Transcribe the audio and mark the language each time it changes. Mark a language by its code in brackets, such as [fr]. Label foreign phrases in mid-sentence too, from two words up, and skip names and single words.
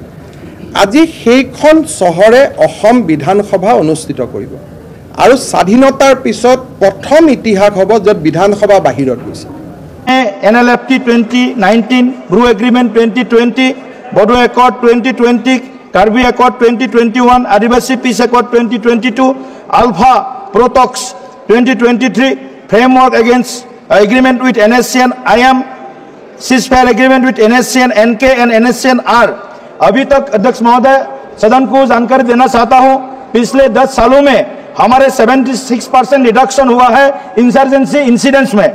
[as] আজি সেইখন চহৰে অসম বিধানসভা অনুষ্ঠিত কৰিব আৰু স্বাধীনতাৰ পিছত প্ৰথম ইতিহাস হ'ব য'ত বিধানসভা বাহিৰত গৈছে। [en] NLFT 2019, Bru Agreement 2020, Bodo Accord 2020, Karbi Accord 2021, Adivasi Peace Accord 2022, ALFA protocols 2023, framework against agreement with NSCN IM, ceasefire agreement with NSCN NK and NSCN R. [hi] अभी तक अध्यक्ष महोदय सदन को जानकारी देना चाहता हूं, पिछले 10 सालों में हमारे 76% रिडक्शन हुआ है [en] insurgency incidents [hi] में।